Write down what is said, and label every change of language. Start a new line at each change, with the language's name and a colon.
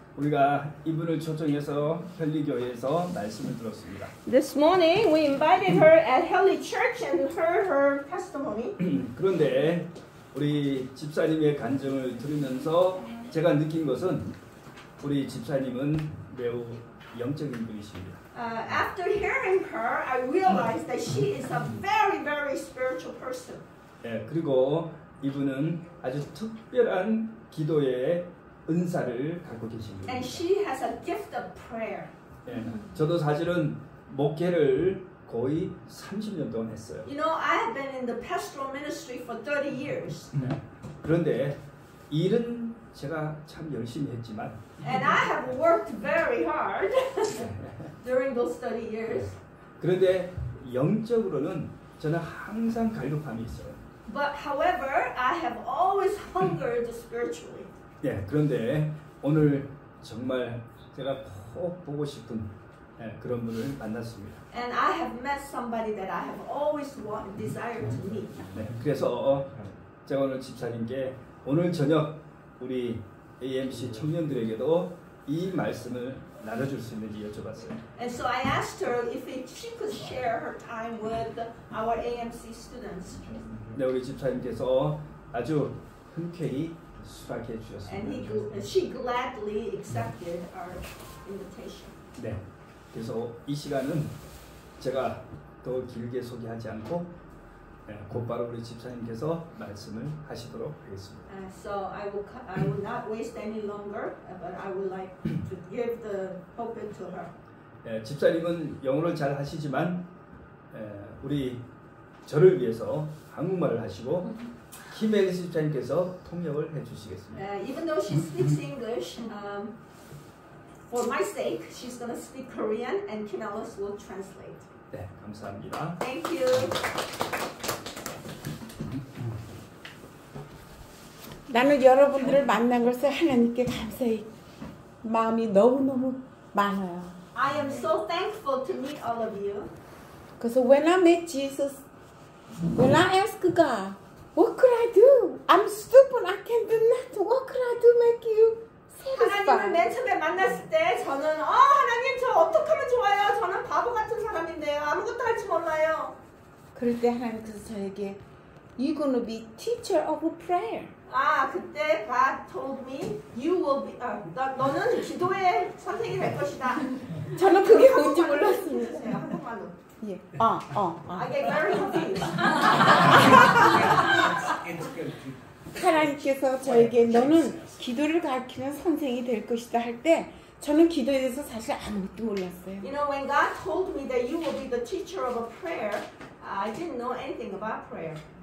Korean: 우리가 이분을 초청해서 현리교회에서 말씀을 들었습니다.
English: This morning we invited her at Helly Church and heard her testimony.
Korean: 그런데 우리 집사님의 간증을 들으면서 제가 느낀 것은 우리 집사님은 매우 영적인 분이십니다.
English: After hearing her, I realized that she is a very, very spiritual person.
Korean: 네, 그리고 이분은 아주 특별한 기도의 은사를 갖고 계십니다.
English: And she has a gift of prayer.
Korean: 네, 저도 사실은 목회를 거의 30년 동안 했어요.
English: You know, I have been in the pastoral ministry for 30 years.
Korean: 그런데 일은 제가 참 열심히 했지만
English: And I have worked very hard during those 30 years.
Korean: 그런데 영적으로는 저는 항상 갈급함이 있어요.
English: But however, I have always hungered spiritually.
Korean: 네, 그런데 오늘 정말 제가 꼭 보고 싶은 그런 분을 만났습니다.
English: And I have met somebody that I have always desired to meet.
Korean: 네, 그래서 제가 오늘 집사님께 오늘 저녁 우리 AMC 청년들에게도 이 말씀을 나눠줄 수 있는지 여쭤봤어요.
English: And so I asked her if she could share her time with our AMC students.
Korean: 네, 우리 집사님께서 아주 흔쾌히 수락해 주셨습니다.
English: And she gladly accepted our invitation.
Korean: 네, 그래서 이 시간은 제가 더 길게 소개하지 않고 곧바로 우리 집사님께서 말씀을 하시도록 하겠습니다.
English: So I will not waste any longer, but I would like to give the pulpit to her.
Korean: 집사님은 영어를 잘 하시지만 우리 저를 위해서 한국말을 하시고 김혜리 집사님께서 통역을 해주시겠습니다.
English: Even though she speaks English, for my sake, she's going to speak Korean, and Kim Ellis will translate.
Korean: 네, 감사합니다.
English: Thank you.
Korean: 나는 여러분들을 만난 것을 하나님께 감사히 마음이 너무너무 많아요.
English: I am so thankful to meet all of you.
Korean: 그래서
English: when I met Jesus, when I asked God, what could I do? I'm stupid. I can't do nothing. What could I do make you
Korean: 하나님을
English: satisfied?
Korean: 맨 처음에 만났을 때 저는 하나님 저 어떻게 하면 좋아요? 저는 바보 같은 사람인데요. 아무것도 할 줄 몰라요. 그럴 때 하나님께서 저에게
English: You're gonna be teacher of prayer.
Korean: 그때
English: God told me you will be
Korean: 너는 기도의 선생이 될 것이다. 저는 그게 뭔지 몰랐습니다. 한국말로. 예.
English: I get very confused.
Korean: 하나님께서 저에게 너는 기도를 가르치는 선생이 될 것이다 할 때 저는 기도에 대해서 사실 아무것도 몰랐어요.
English: You know, when God told me that you will be the teacher of a prayer, I didn't know anything about prayer.